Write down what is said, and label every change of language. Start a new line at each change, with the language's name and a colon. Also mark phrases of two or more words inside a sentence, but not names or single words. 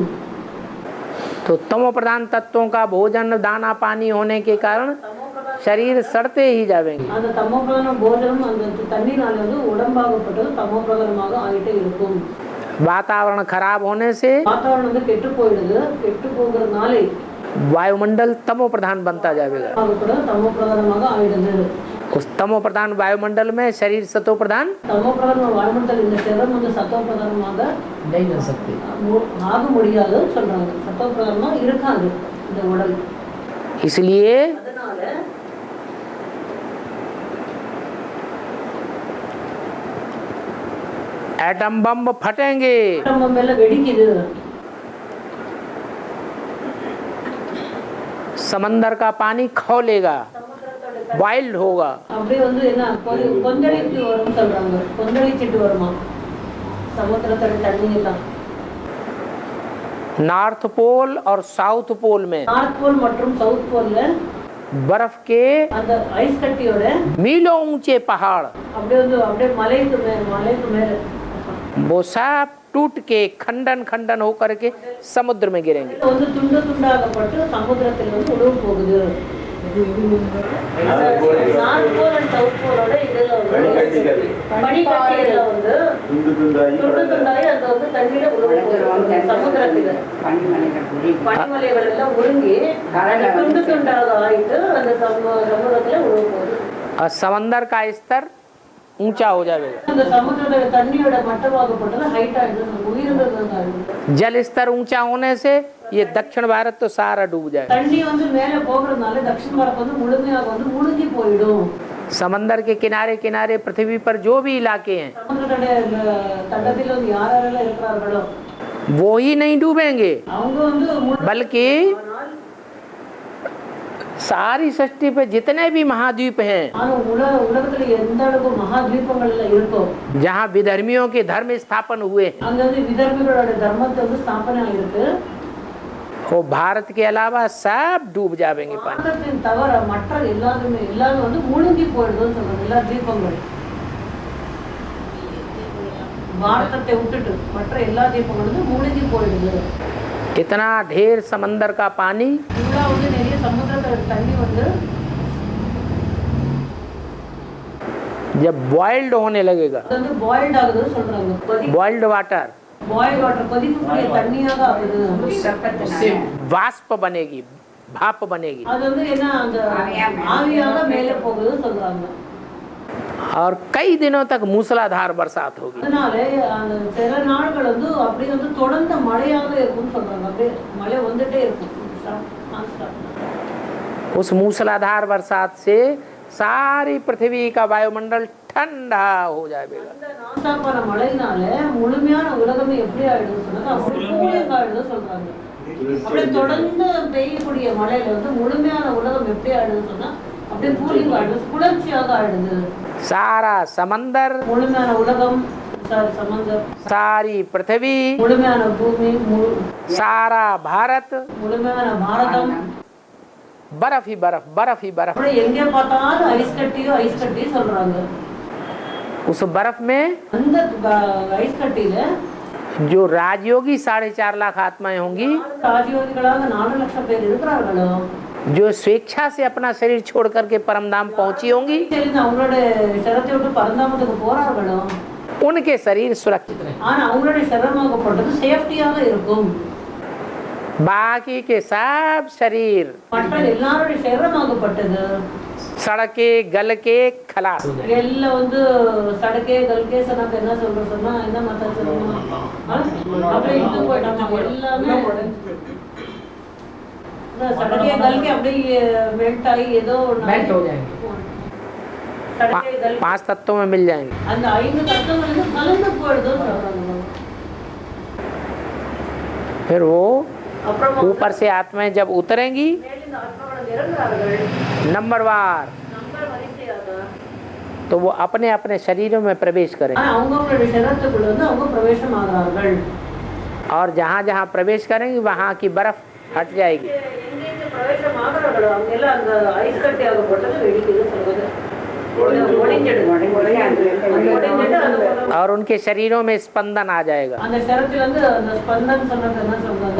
Hindi: तो तमो प्रधान तत्वों का भोजन दाना पानी होने के कारण शरीर सड़ते ही जाएंगे।
Tamil: அந்த தமோ பிரதான போஜனம் அந்த தண்ணீரால வந்து உடம்பாகப்பட்டது தமோ பிரதானமாக ஆயிட்டே இருக்கும்।
Hindi: वातावरण खराब होने से
Tamil: வாतावरण வந்து கெட்டு போயிடுது, கெட்டு போகிறதுனாலே
Hindi: वायुमंडल तमो प्रधान बनता जाएगा।
Tamil: கூட தமோ பிரதானமாக ஆயிடுது।
Hindi: उस तमो प्रधान वायुमंडल में शरीर सतो प्रधान
Tamil: தமோ பிரதான வாயுமண்டல இந்த சரம் வந்து சத்தோ பிரதானமாக
Hindi: नहीं बन सकते,
Tamil: ஆக முடியாது சொல்றாங்க। சத்தோ பிரதானமா இருக்காது இந்த உடல்।
Hindi: इसलिए
Tamil: அதனால
Hindi: एटम बम फटेंगे,
Tamil: நம்ம மேல வெடிக்குது,
Hindi: समंदर का पानी खौलेगा, वाइल्ड होगा,
Tamil: அப்படியே வந்து என்ன கொந்தளிச்சு வரும் சொல்றாங்க। கொந்தளிச்சிட்டு வருமா சமுத்திரத்தோட தண்ணி எல்லாம்।
Hindi: नॉर्थ पोल और साउथ पोल में
Tamil: நார்த் போல் மற்றும் சவுத் போல்ல
Hindi: बर्फ के
Tamil: அந்த ஐஸ் கட்டியோட
Hindi: मीलों ऊंचे पहाड़
Tamil: அப்படியே வந்து அப்படியே மலைக்கு மேல
Hindi: वो सब टूट के खंडन खंडन होकर के समुद्र में गिरेंगे।
Tamil: வந்து துண்டு துண்டாகப்பட்டு சமுத்திரத்தில் வந்து உழுவு போகுது। நார்த் போல் அண்ட் சவுத் போலோட இதுல வந்து பனிக்கட்டியில வந்து துண்டு துண்டாகி அது வந்து தண்ணீர உழுவு போகுது சமுத்திரத்துல। பனிமலைகள் எல்லாம் உருங்கி துண்டு துண்டாக ஆயிட்டு அந்த சமுத்திரத்துல உழுவு போகுது।
Hindi: और समंदर का स्तर ऊंचा हो जाएगा,
Tamil: அந்த சமுத்திரத்தோட தண்ணியோட மட்டமாகப்பட்டது ஹைட் ஆயிடுது, உயர்ந்தது।
Hindi: जल स्तर ऊंचा होने से ये दक्षिण भारत तो सारा डूब जाएगा।
Tamil: தண்ணி வந்து மேல போகிறதுனால தட்சிண பாரத் வந்து முழுமையாக வந்து முழுகி போயிடும்।
Hindi: समंदर के किनारे किनारे पृथ्वी पर जो भी इलाके हैं
Tamil: சமுத்திரத்தோட தடத்தில் வந்து யாரெல்லாம் இருக்கிறார்களோ
Hindi: वो ही नहीं डूबेंगे,
Tamil: அவங்க வந்து
Hindi: बल्कि सारी सृष्टि पे जितने भी महाद्वीप हैं
Tamil: உலகத்துல எந்த அளவுக்கு மகாத்வீபங்கள் இருக்கோ
Hindi: जहाँ विधर्मियों के धर्म स्थापन हुए हैं,
Tamil: அங்க வந்து விதர்மிகளோட தர்மத்தை வந்து ஸ்தாபனை ஆயிருக்கு।
Hindi: वो भारत के अलावा सब डूब जाएंगे पानी।
Tamil: பாரதத்தின் தவிர மற்ற எல்லாரும் வந்து முழுங்கி போயிடுதுன்னு சொல்றாங்க। எல்லா தீபங்கள் பாரதத்தை விட்டுட்டு மற்ற எல்லா தீபங்களும் வந்து முழுங்கி போயிடுது।
Hindi: इतना ढेर समंदर का पानी
Tamil: இவ்வளோ வந்து நிறைய சமுத்திரத்தோட தண்ணி வந்து
Hindi: जब बॉइल्ड होने लगेगा,
Tamil: அது வந்து பாயில்ட் ஆகுதுன்னு சொல்றாங்க।
English: boiled water boil water
Tamil: கொதிக்கக்கூடிய தண்ணியாக ஆகுது,
Hindi: वाष्प बनेगी, भाप बनेगी
Tamil: அது வந்து என்ன அந்த ஆவியாக மேலே போகுதுன்னு சொல்றாங்க।
Hindi: और कई दिनों तक मूसलाधार बरसात होगी।
Tamil: அதனால அந்த சில நாட்கள் வந்து அப்படியே வந்து தொடர்ந்த மழையாக இருக்கும்னு சொல்றாங்க। அப்படியே மழை வந்துட்டே இருக்கும் non-stop।
Hindi: उस मूसलाधार बरसात से सारी पृथ्वी का वायुमंडल ठंडा हो जाएगा।
Tamil: அந்த non-stop-ஆன மழையினால முழுமையான உலகமே எப்படி ஆயிடுது சொன்னாங்க, அப்படி கூலிங் ஆயிடுது சொல்றாங்க। அப்படியே தொடர்ந்து பெய்யக்கூடிய மழையில வந்து முழுமையான உலகம் எப்படி ஆயிடுது சொன்னா அப்படியே கூலிங் ஆயிடுது, குளிர்ச்சியாக ஆயிடுது।
Hindi: सारा समंदर,
Tamil: முழுமையான உலகம், சமுத்திரம்,
Hindi: सारी पृथ्वी,
Tamil: முழுமையான பூமி,
Hindi: सारा भारत
Tamil: முழுமையான பாரதம்
Hindi: बर्फ ही बर्फ, बर्फ ही बर्फ।
Tamil: அப்படியே எங்கே பார்த்தாலும் ஐஸ் கட்டி சொல்றாங்க।
Hindi: उस बर्फ में
Tamil: அந்த ஐஸ் கட்டியில
Hindi: जो राजयोगी 4.5 लाख आत्माएं होंगी,
Tamil: ராஜயோகிகளாக 4 லட்சம் பேர் இருக்கிறார்களோ,
Hindi: जो स्वेच्छा से अपना शरीर छोड़ करके परम धाम पहुंची होंगी,
Tamil: தெரிந்து அவங்களோட சரத்தை விட்டு பரந்தாமத்துக்கு போறார்களோ,
Hindi: उनके शरीर सुरक्षित रहे।
Tamil: ஆனா அவங்களுடைய சரமாகப்பட்டது சேஃப்டியாக இருக்கும்।
Hindi: बाकी के सब शरीर
Tamil: மற்ற எல்லாருடைய சரமாகப்பட்டது
Hindi: सड़के गल के खलास हो जाए।
Tamil: எல்லாம் வந்து
Hindi: सड़के गल के
Tamil: சொன்னாக்க என்ன சொன்னா என்ன மத்த சொல்லணும் அப்படியே இது போயிட்டாங்க எல்லாமே
Hindi: सड़के गल के
Tamil: அப்படியே மெல்ட் ஆகி ஏதோ
Hindi: मेल्ट हो जाएंगे। पांच तत्वों में मिल जाएंगे।
Tamil: அந்த 5 தத்துவங்கள் வந்து கலந்து போயிடுதுன்னு சொல்றாங்க।
Hindi: फिर वो
Tamil: அப்புறமா
Hindi: ऊपर से आत्माएं जब उतरेंगी
Tamil: மேலிருந்து ஆத்மாக்கள் இறங்குறார்கள்
Hindi: नंबरवार,
Tamil: நம்பர் வரிசையாக,
Hindi: तो वो अपने अपने शरीरों में प्रवेश करें
Tamil: ஆனா அவங்களுடைய சரீரத்துக்குள்ள வந்து அவங்க பிரவேசம் ஆகிறார்கள்।
Hindi: और जहाँ जहाँ प्रवेश करेंगे वहाँ की बर्फ हट जाएगी
Tamil: எங்கெங்க பிரவேசம் ஆகிறார்களோ அவங்க எல்லாம் அந்த ஐஸ் கட்டியாக போட்டது வெடிக்குது சொல்றது।
Hindi: और उनके शरीरों में स्पंदन आ जाएगा।
Tamil: அந்த சரத்துல வந்து அந்த ஸ்பந்தன் சொன்னது என்ன சொல்றாங்க?